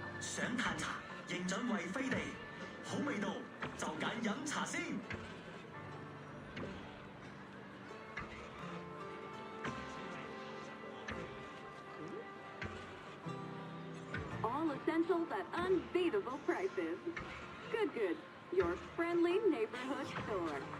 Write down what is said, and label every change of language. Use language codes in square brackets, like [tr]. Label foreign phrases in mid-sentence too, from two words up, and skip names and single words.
[yue] 想嘆茶，認準為飛地，好味道就揀飲茶先。 [en] All essentials at unbeatable prices. Good Goods, your friendly neighborhood store.